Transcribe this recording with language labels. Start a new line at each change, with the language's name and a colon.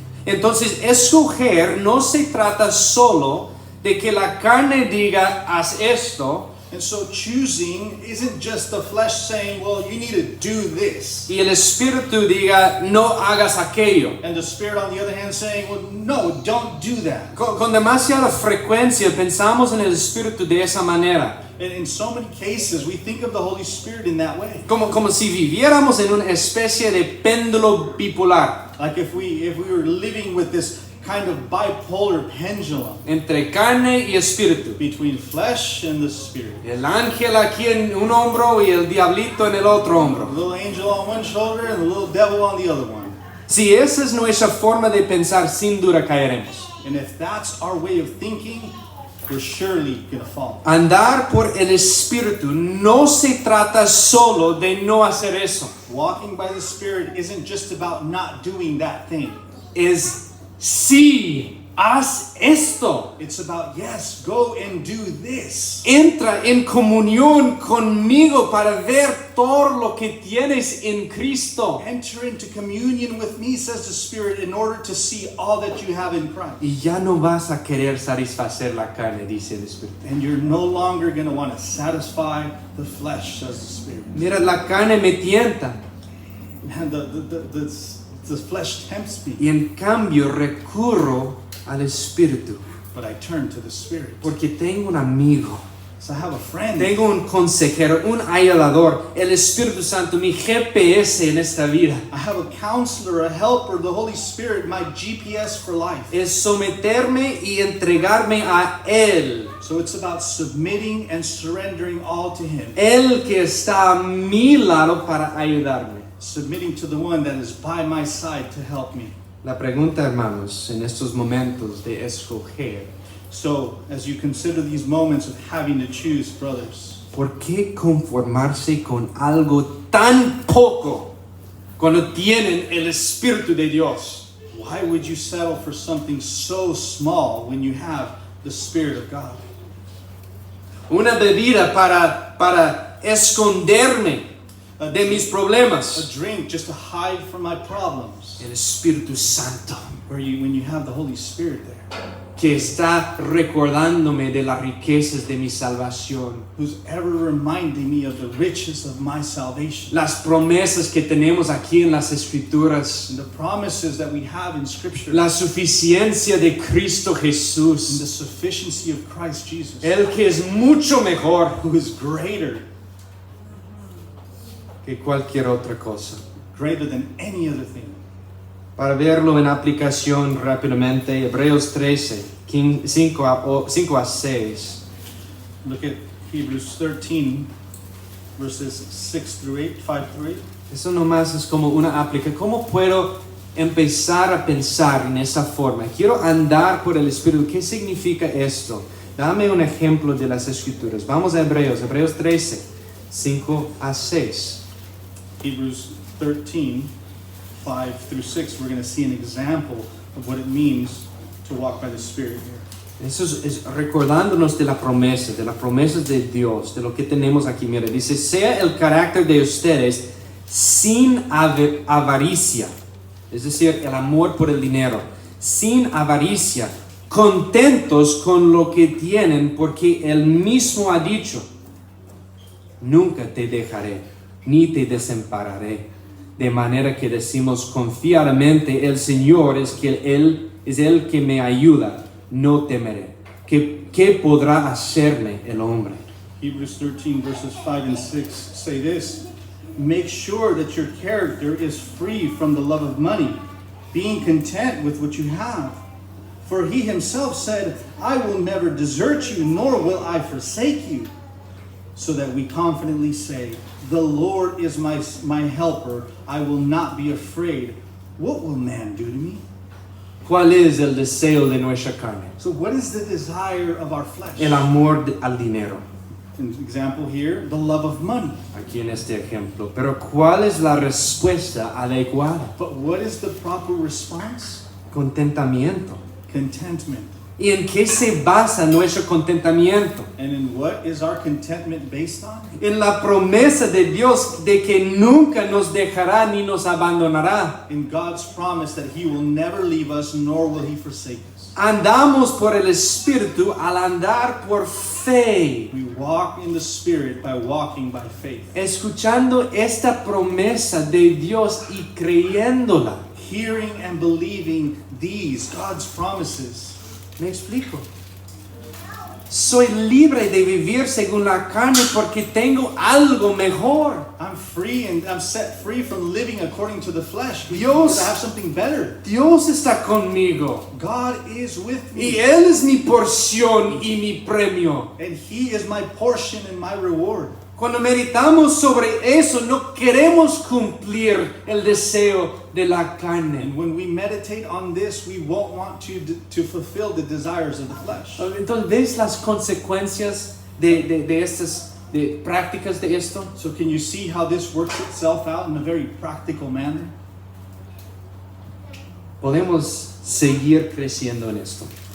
Spanish: Entonces, escoger no se trata solo de que la carne diga, haz esto,
English: And so choosing isn't just the flesh saying, well, you need to do this.
Spanish: y el Espíritu diga, no hagas aquello.
English: And the Spirit, on the other hand, saying, well, no, don't do that.
Spanish: Con demasiada frecuencia pensamos en el Espíritu de esa manera,
English: And in so many cases, we think of the Holy Spirit in that way.
Spanish: como si viviéramos en una especie de péndulo bipolar,
English: Like if we were living with this kind of bipolar pendulum
Spanish: entre carne y espíritu.
English: between flesh and the Spirit.
Spanish: El ángel aquí en un hombro y el diablito en el otro
English: The
Spanish: hombro.
English: little angel on one shoulder and the little devil on the other one.
Spanish: Si esa es nuestra forma de pensar, sin duda caeremos.
English: And if that's our way of thinking, we're surely going to fall.
Spanish: Andar por el Espíritu no se trata solo de no hacer eso.
English: Walking by the Spirit isn't just about not doing that thing.
Spanish: Es sí, haz esto.
English: It's about, yes, go and do this.
Spanish: Entra en comunión conmigo para ver todo lo que tienes en Cristo.
English: Enter into communion with me, says the Spirit, in order to see all that you have in Christ.
Spanish: Y ya no vas a querer satisfacer la carne, dice el Espíritu.
English: And you're no longer going to want to satisfy the flesh, says the Spirit.
Spanish: Mira, la carne me tienta.
English: And the flesh tempts me,
Spanish: Y en cambio recurro al Espíritu.
English: but I turn to the Spirit.
Spanish: Porque tengo un amigo.
English: So I have a friend.
Spanish: Tengo un consejero, un ayudador, el Espíritu Santo, mi GPS en esta vida.
English: I have a counselor, a helper, the Holy Spirit, my GPS for life.
Spanish: Es someterme y entregarme a Él.
English: So it's about submitting and surrendering all to Him.
Spanish: Él que está a mi lado para ayudarme.
English: Submitting to the one that is by my side to help me.
Spanish: La pregunta, hermanos, en estos momentos de escoger,
English: So, as you consider these moments of having to choose, brothers,
Spanish: ¿por qué conformarse con algo tan poco cuando tienen el Espíritu de Dios?
English: why would you settle for something so small when you have the Spirit of God?
Spanish: Una bebida para esconderme de mis
English: A
Spanish: problemas.
English: drink just to hide from my problems.
Spanish: El Espíritu Santo,
English: When you have the Holy Spirit there,
Spanish: que está recordándome de las riquezas de mi salvación,
English: who's ever reminding me of the riches of my salvation.
Spanish: las promesas que tenemos aquí en las Escrituras,
English: And the promises that we have in Scripture.
Spanish: la suficiencia de Cristo
English: And the
Spanish: Jesús,
English: sufficiency of Christ Jesus.
Spanish: el que es mucho mejor
English: Who is greater
Spanish: que cualquier otra cosa.
English: than any other thing.
Spanish: Para verlo en aplicación rápidamente, Hebreos 13, 5 a 6.
English: Look at Hebrews 13, verses 6 through 8, 5 through 8.
Spanish: Eso nomás es como una aplicación. ¿Cómo puedo empezar a pensar en esa forma? Quiero andar por el Espíritu. ¿Qué significa esto? Dame un ejemplo de las Escrituras. Vamos a Hebreos 13, 5 a 6. Hebrews 13, 5 through 6, we're going to see an example of what it means to walk by the Spirit here. Eso es recordándonos de las promesas de Dios, de lo que tenemos aquí. Mira, dice, sea el carácter de ustedes sin avaricia, es decir, el amor por el dinero, sin avaricia, contentos con lo que tienen, porque Él mismo ha dicho, nunca te dejaré, ni te desampararé. De manera que decimos confiadamente, el Señor es el que me ayuda, no temeré. ¿Qué podrá hacerme el hombre?
English: Hebrews 13 verses 5 and 6 say this: make sure that your character is free from the love of money, being content with what you have. For he himself said, I will never desert you, nor will I forsake you. So that we confidently say, the Lord is my helper, I will not be afraid. What will man do to me?
Spanish: ¿Cuál es el deseo de nuestra carne?
English: So what is the desire of our flesh?
Spanish: El amor al dinero.
English: An example here, the love of money.
Spanish: Aquí en este ejemplo. Pero ¿cuál es la respuesta adecuada?
English: But what is the proper response?
Spanish: Contentamiento.
English: Contentment.
Spanish: ¿Y en qué se basa nuestro contentamiento?
English: And in what is our contentment based on?
Spanish: En la promesa de Dios de que nunca nos dejará ni nos abandonará.
English: In God's promise that he will never leave us, nor will he forsake us.
Spanish: Andamos por el Espíritu al andar por fe.
English: We walk in the Spirit by walking by faith.
Spanish: Escuchando esta promesa de Dios y creyéndola.
English: Hearing and believing these, God's promises.
Spanish: ¿Me explico? Soy libre de vivir según la carne porque tengo algo mejor.
English: I'm free and I'm set free from living according to the flesh.
Spanish: Dios-
English: Because I have something better.
Spanish: Dios está conmigo.
English: God is with
Spanish: Y
English: me.
Spanish: Él es mi porción y mi premio.
English: And he is my portion and my reward.
Spanish: Cuando meditamos sobre eso, no queremos cumplir el deseo de la carne.
English: And when we meditate on this, we won't want to fulfill the desires of the flesh.
Spanish: Entonces, ¿ves las consecuencias de estas prácticas de esto?
English: So can you see how this works itself out in a very practical manner?
Spanish: Podemos seguir creciendo en esto.